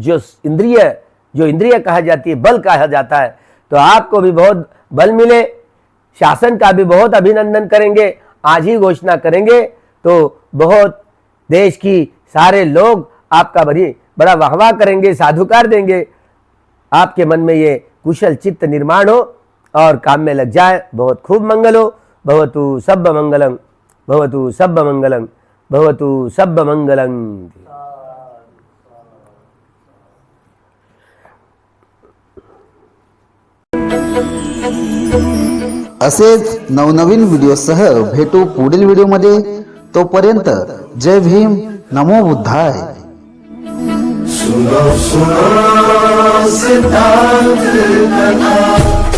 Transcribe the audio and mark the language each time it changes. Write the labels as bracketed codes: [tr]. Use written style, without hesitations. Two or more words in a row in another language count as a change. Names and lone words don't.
[hi] जो इंद्रिय कहा जाती है, बल कहा जाता है, तो आपको भी बहुत बल मिले, शासन का भी बहुत अभिनंदन करेंगे। आज ही घोषणा करेंगे तो बहुत देश की सारे लोग आपका बड़ा वाहवाह करेंगे, साधुकार देंगे। आपके मन में ये कुशल चित्त निर्माण हो और काम में लग जाए। बहुत खूब मंगल हो। [pi] भवतु सब मंगलम, भवतु सब मंगलम, भवतु सब मंगलम। [mr] असेच नवनवीन व्हिडिओसह भेटू पुढील व्हिडिओमध्ये। तोपर्यंत जय भीम, [pi] नमो बुद्धाय। [hi] सुनो सुनो सिद्धांत कथा।